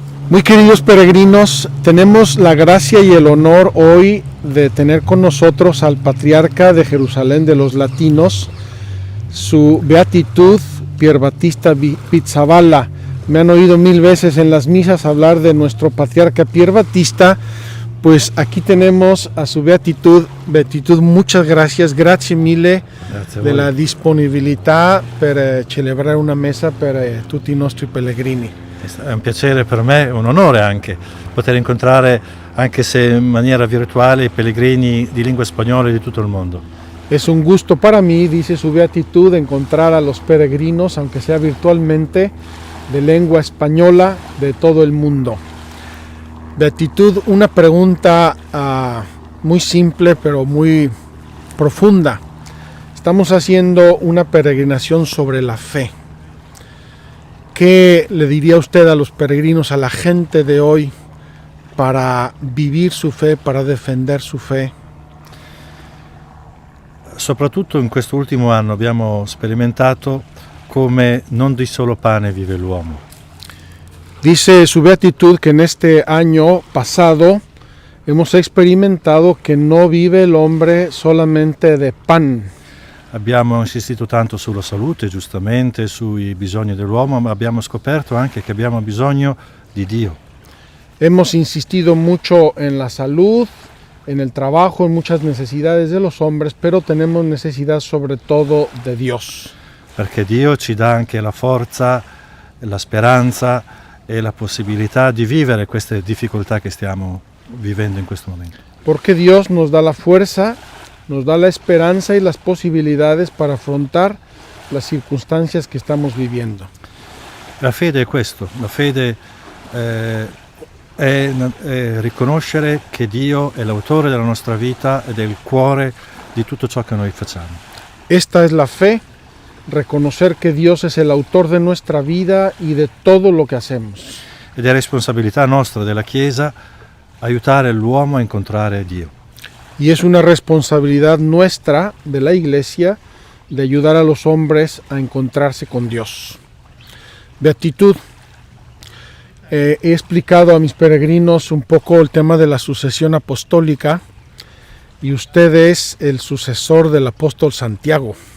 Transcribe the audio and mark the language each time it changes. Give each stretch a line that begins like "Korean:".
Spanish: Muy queridos peregrinos, tenemos la gracia y el honor hoy de tener con nosotros al patriarca de Jerusalén de los latinos, su beatitud Pier Battista Pizzaballa. Me han oído 1000 veces en las misas hablar de nuestro patriarca Pier Battista, pues aquí tenemos a su beatitud. Beatitud, muchas gracias,
Italian: grazie mille della disponibilità per celebrare una messa per tutti i nostri pellegrini. È un piacere per me, un onore anche, poter incontrare, anche se in maniera virtuale, i pellegrini di lingua spagnola di tutto il mondo.
Spanish: Es un gusto para mí, dice su beatitud, encontrar a los peregrinos, aunque sea virtualmente, de lengua española de todo el mundo. Beatitud, una pregunta muy simple pero muy profunda. Estamos haciendo una peregrinación sobre la fe. ¿Qué le diría usted a los peregrinos, a la gente de hoy, para vivir su fe, para defender su fe?
Italian: Soprattutto in questo ultimo anno abbiamo sperimentato come non di solo pane vive l'uomo.
Spanish: Dice su beatitud que en este año pasado hemos experimentado que no vive el hombre solamente de pan.
Italian: Abbiamo insistito tanto sulla salute, giustamente, sui bisogni dell'uomo, ma abbiamo scoperto anche che abbiamo bisogno di Dio.
Spanish: Hemos insistido mucho en la salud, en el trabajo, en muchas necesidades de los hombres, pero tenemos necesidad sobre todo de Dios.
Italian: Perché Dio ci dà anche la forza, la speranza e la possibilità di vivere queste difficoltà che stiamo vivendo in questo momento.
Spanish: Porque Dios nos da la fuerza, nos da la esperanza y las posibilidades para afrontar las circunstancias que estamos viviendo.
Italian: La fede è questo, la fede è riconoscere che Dio è l'autore della nostra vita ed è il cuore di tutto ciò che noi facciamo.
Spanish: Esta es la fe, reconocer que Dios es el autor de nuestra vida y de todo lo que hacemos.
Italian: Ed è responsabilità nostra della Chiesa aiutare l'uomo a incontrare Dio.
Spanish: Y es una responsabilidad nuestra de la Iglesia de ayudar a los hombres a encontrarse con Dios. Beatitud. He explicado a mis peregrinos un poco el tema de la sucesión apostólica y usted es el sucesor del apóstol Santiago.